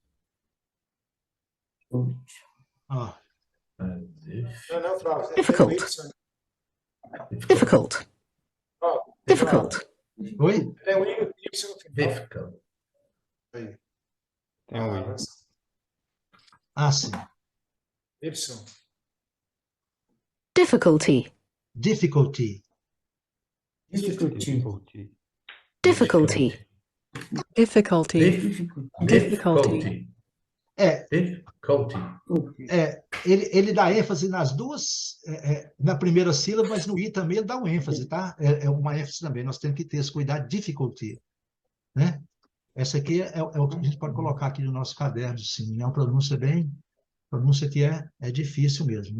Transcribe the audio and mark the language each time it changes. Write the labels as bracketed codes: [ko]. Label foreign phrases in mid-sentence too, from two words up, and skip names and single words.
[pt] Ó, Não, Flávio. Tem Difficult. o Y. Difficult. Ó, Difficult. oi? Tem o Y no final. Difficult. Aí. Tem um I. Sim. Y. Difficulty. Difficulty. Difficulty. Difficulty. Difficulty. Difficulty. É, Difficulty. ele dá ênfase nas duas, na primeira sílaba, mas no I também ele dá um ênfase, tá? É uma ênfase também. Nós temos que ter esse cuidado. Difficulty. Né? Essa aqui é o que a gente pode colocar aqui no nosso caderno, sim. É uma pronúncia que é difícil mesmo.